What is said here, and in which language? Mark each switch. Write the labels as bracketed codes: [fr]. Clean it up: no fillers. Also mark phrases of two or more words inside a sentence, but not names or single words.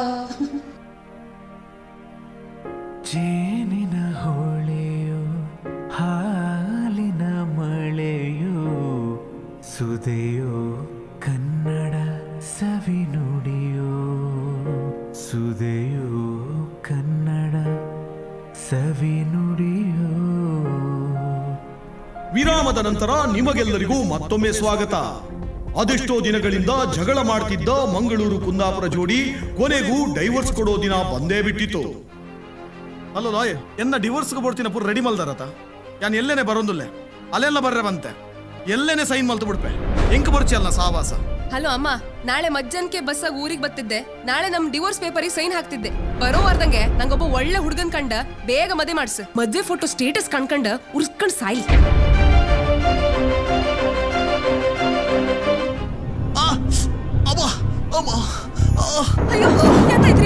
[kn] ಜೇನಿನ ಹೊಳೆಯೋ ಹಾಲಿನ ಮಳೆಯೋ ಸುದೆಯೋ ಕನ್ನಡ ಸವಿನುಡಿಯೋ, ಸುದೆಯೋ ಕನ್ನಡ ಸವಿನುಡಿಯೋ. ವಿರಾಮದ ನಂತರ ನಿಮಗೆಲ್ಲರಿಗೂ ಮತ್ತೊಮ್ಮೆ ಸ್ವಾಗತ. ಅದೆಷ್ಟೋ ದಿನಗಳಿಂದ ಜಗಳ ಮಾಡ್ತಿದ್ದ ಮಂಗಳೂರು ಕುಂದಾಪುರ ಜೋಡಿ ಕೊನೆಗೂ ಡೈವರ್ಸ್ ಕೊಡೋ ದಿನ ಬಂದೇ ಬಿಟ್ಟಿತ್ತು. [tcy] ಅಲ್ಲ ಲಾಯ್, ಎನ್ನ ಡಿವೋರ್ಸ್ಗೆ ಬೋಡ್ತಿನ ಪೂರ ರೆಡಿ ಮಲ್ದಾರತ. ಯಾನ್ ಎಲ್ಲೇನೆ ಬರೋದಿಲ್ಲ, ಅಲ್ಲೆಲ್ಲ ಬರ್ರೆ ಬಂತೆ, ಎಲ್ಲೇನೆ ಸೈನ್ ಮಲ್ತು ಬಿಡ್ಪೆ. [kn] ಹೆಂಗ್ ಬರ್ಚಿ ಅಲ್ಲ ಸಾವಾಸ. ಹಲೋ ಅಮ್ಮ, ನಾಳೆ ಮಧ್ಯಾಹ್ನಕ್ಕೆ ಬಸ್ಸಾಗ ಊರಿಗೆ ಬರ್ತಿದ್ದೆ. ನಾಳೆ ನಮ್ [en] divorce paperige [kn] ಸೈನ್ ಹಾಕ್ತಿದ್ದೆ. ಬರೋ ವಾರದಂಗೆ ನಂಗೊಬ್ಬ ಒಳ್ಳೆ ಹುಡುಗನ್ ಕಂಡ ಬೇಗ ಮದುವೆ ಮಾಡ್ಸು. ಮದ್ವೆ [en] photo status [kn] ಕಣ್ಕಂಡ ಉರ್ಸ್ಕೊಂಡ್ ಸಾಯ್ಲಿ. ಅಯ್ಯೋ ಎಂತಾಯ್ತ್ರಿ?